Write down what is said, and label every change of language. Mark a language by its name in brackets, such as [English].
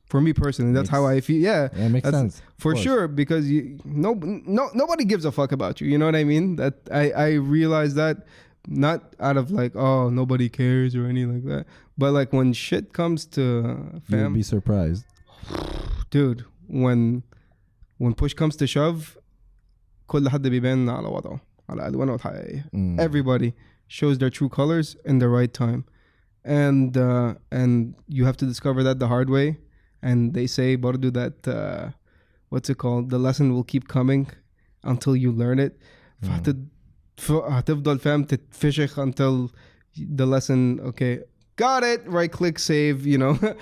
[English] For me personally, that's how I feel. Yeah, makes sense for sure, because nobody gives a fuck about you. You know what I mean? That I realize that, not out of like, oh, nobody cares or anything like that, but like when shit comes to fam, you'll be surprised, dude. When push comes to shove, [Arabic] كل حد بيبان على وضعه على ألوانه الحقيقية. [English] Everybody shows their true colors in the right time. And you have to discover that the hard way. And they say برضو that what's it called, the lesson will keep coming until you learn it. [Arabic] هتفضل فاهم تتفشخ [English] until the lesson, okay, got it, right click, save, you know.